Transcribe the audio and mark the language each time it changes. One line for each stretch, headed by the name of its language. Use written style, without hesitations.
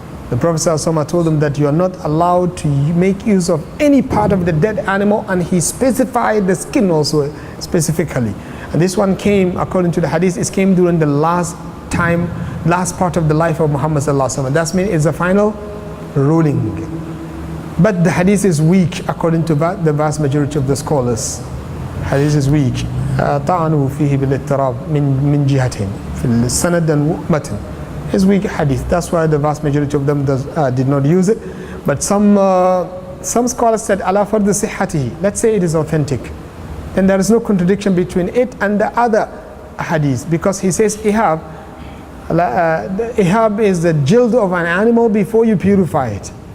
English: The Prophet ﷺ told them that you are not allowed to make use of any part of the dead animal, and he specified the skin also specifically. And this one came, according to the hadith, it came during the last part of the life of Muhammad ﷺ. That means it's the final ruling. But the hadith is weak according to the vast majority of the scholars. Hadith is weak.
Arabic: طعنوا فيه بالاضطراب من جهتين في السند والمتن.
English: It's weak hadith. That's why the vast majority of them did not use it. But some scholars said
Arabic: ala fardu sihhatihi.
English: Let's say it is authentic. Then there is no contradiction between it and the other hadith, because he says ihab. Ihab is the jild of an animal before you purify it.